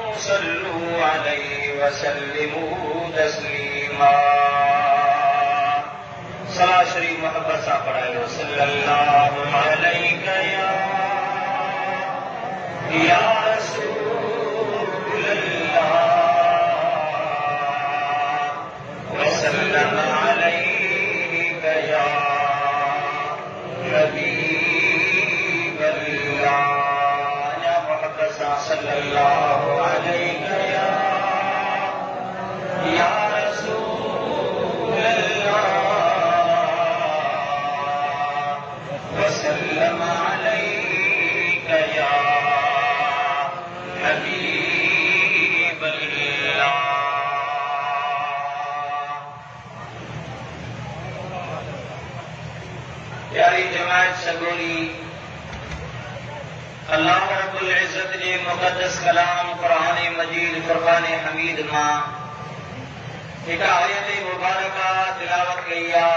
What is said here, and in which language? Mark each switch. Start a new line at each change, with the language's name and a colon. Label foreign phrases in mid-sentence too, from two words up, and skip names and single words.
Arabic: صلوا عليه وسلموا تسليما.
Sindhi: सलात शरीफ मोहब्बत सा पढ़ायो।
Arabic: صلى الله عليه يا رسول الله وسلم عليك يا حبيب الله.
Sindhi: या मोहब्बत सा
Arabic: صلى الله عليك يا رسول الله وسلم عليك يا حبيب الله.
Sindhi: प्यारी जमात सगोरी, अल्लाह रब्बुल इज्जत जे मुक़द्दस कलाम क़ुरान मजीद फ़ुरक़ान हमीद मां एक आयत मुबारका तिलावत कई आहे।